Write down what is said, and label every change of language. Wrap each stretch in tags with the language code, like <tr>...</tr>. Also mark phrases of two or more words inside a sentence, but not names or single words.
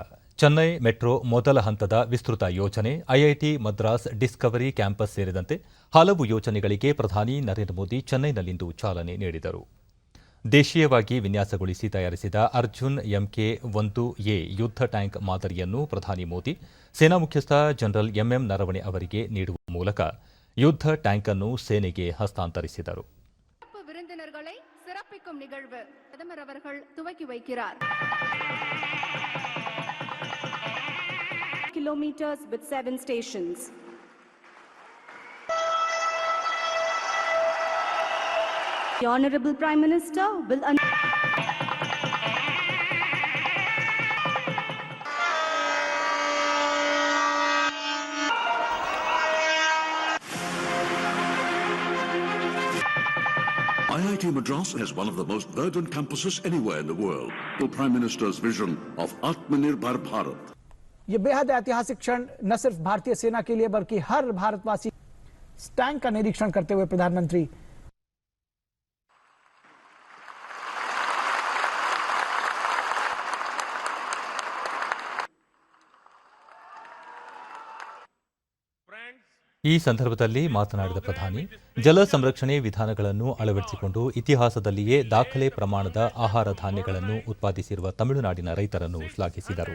<kn>ಚೆನ್ನೈ ಮೆಟ್ರೋ ಮೊದಲ ಹಂತದ ವಿಸ್ತೃತ ಯೋಜನೆ, ಐಐಟಿ ಮದ್ರಾಸ್ ಡಿಸ್ಕವರಿ ಕ್ಯಾಂಪಸ್ ಸೇರಿದಂತೆ ಹಲವು ಯೋಜನೆಗಳಿಗೆ ಪ್ರಧಾನಿ ನರೇಂದ್ರ ಮೋದಿ ಚೆನ್ನೈನಲ್ಲಿಂದು ಚಾಲನೆ ನೀಡಿದರು. ದೇಶೀಯವಾಗಿ ವಿನ್ಯಾಸಗೊಳಿಸಿ ತಯಾರಿಸಿದ ಅರ್ಜುನ್ MK-1A ಯುದ್ಧ ಟ್ಯಾಂಕ್ ಮಾದರಿಯನ್ನು ಪ್ರಧಾನಿ ಮೋದಿ ಸೇನಾ ಮುಖ್ಯಸ್ಥ ಜನರಲ್ ಎಂಎಂ ನರವಣೆ ಅವರಿಗೆ ನೀಡುವ ಮೂಲಕ ಯುದ್ಧ ಟ್ಯಾಂಕ್ ಅನ್ನು ಸೇನೆಗೆ ಹಸ್ತಾಂತರಿಸಿದರು.</kn> <ta>விருந்தினர்களை சிறப்பிக்கும் நிகழ்வு பிரதமர் அவர்கள் துவக்கி வைக்கிறார்.</ta> <en>Kilometers with 7 stations. The Honorable Prime Minister will IIT Madras is one of the most verdant campuses anywhere in the world. The Prime Minister's vision of Atmanirbhar Bharat.</en> <hi>ये बेहद ऐतिहासिक क्षण न सिर्फ भारतीय सेना के लिए बल्कि हर भारतवासी। टैंक का निरीक्षण करते हुए प्रधानमंत्री</hi> <kn>ಈ ಸಂದರ್ಭದಲ್ಲಿ ಮಾತನಾಡಿದ ಪ್ರಧಾನಿ, ಜಲ ಸಂರಕ್ಷಣೆ ವಿಧಾನಗಳನ್ನು ಅಳವಡಿಸಿಕೊಂಡು ಇತಿಹಾಸದಲ್ಲಿಯೇ ದಾಖಲೆ ಪ್ರಮಾಣದ ಆಹಾರ ಧಾನ್ಯಗಳನ್ನು ಉತ್ಪಾದಿಸಿರುವ ತಮಿಳುನಾಡಿನ ರೈತರನ್ನು ಶ್ಲಾಘಿಸಿದರು.</kn>